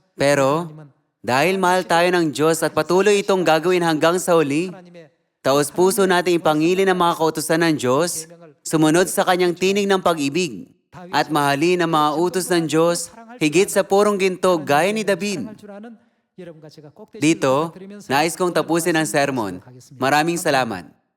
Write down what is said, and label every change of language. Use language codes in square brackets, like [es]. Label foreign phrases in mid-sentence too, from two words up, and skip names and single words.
[tl] Pero, dahil mahal tayo ng Diyos at patuloy itong gagawin hanggang sa huli, [ko] 하나님의 [tl] taos puso natin ipangili ng mga kautusan ng Diyos, sumunod sa kanyang tinig ng pag-ibig, at mahalin ang mga utos ng Diyos higit sa purong ginto gaya ni David. [ko] 사랑할 줄 아는 여러분과 제가 꼭 되시길 [tl] Dito, [ko] 부탁드리면서 [tl] nais kong tapusin ang sermon. Maraming salamat.